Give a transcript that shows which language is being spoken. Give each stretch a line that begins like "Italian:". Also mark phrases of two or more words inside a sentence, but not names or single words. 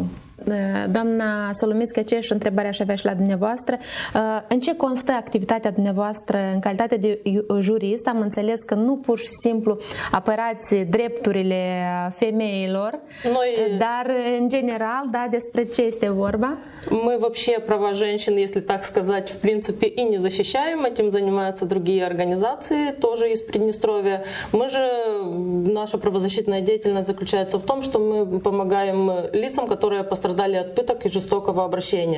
Romanian: Doamna Solomitski, aceeași întrebare aș avea și la dumneavoastră. În ce constă activitatea dumneavoastră în calitate de jurist? Am înțeles că nu pur și simplu apărați drepturile femeilor, dar în general, да, despre ce este vorba?
Russian: Мы вообще права женщин, если так сказать, в принципе и не защищаем, этим занимаются другие организации, тоже из Приднестровья. Мы же, наша правозащитная деятельность заключается в том, что мы помогаем лицам, которые пострадали пострадали от пыток и жестокого обращения.